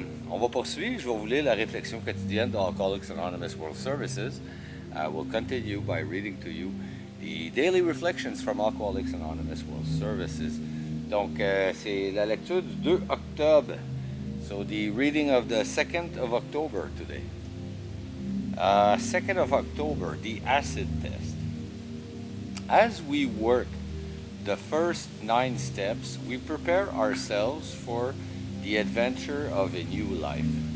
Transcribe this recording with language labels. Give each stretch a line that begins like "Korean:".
French: On va poursuivre. Je vais vous lire la réflexion quotidienne de Alcoholics Anonymous World Services.
English: We'll continue by reading to you the daily reflections from Alcoholics Anonymous World Services.
French: Donc, c'est la lecture du 2 octobre.
English: So, the reading of the 2nd of October today. 2nd of October, the acid test. As we work the first 9 steps, we prepare ourselves for the adventure of a new life.